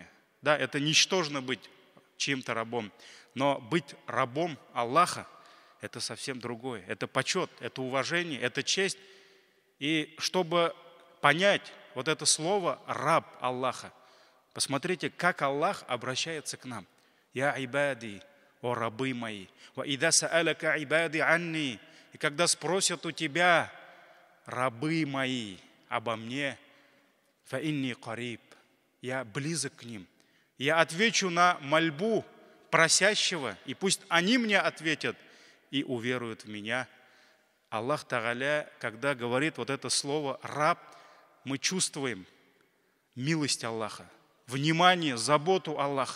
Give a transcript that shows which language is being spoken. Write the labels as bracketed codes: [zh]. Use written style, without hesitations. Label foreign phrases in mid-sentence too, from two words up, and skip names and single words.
[ru] Да, это ничтожно быть чьим-то рабом. Но быть рабом Аллаха – это совсем другое. Это почет, это уважение, это честь. И чтобы понять вот это слово «раб Аллаха», посмотрите, как Аллах обращается к нам. [ar] «يا عبادي, [ru] о рабы мои, [ar] وإذا سألك عبادي عني». [ru] И когда спросят у тебя рабы мои обо мне, [ar] «فإني قريب», [ru] я близок к ним. Я отвечу на мольбу просящего, и пусть они мне ответят и уверуют в меня. Аллах Тааля, когда говорит вот это слово «раб», мы чувствуем милость Аллаха, внимание, заботу Аллаха.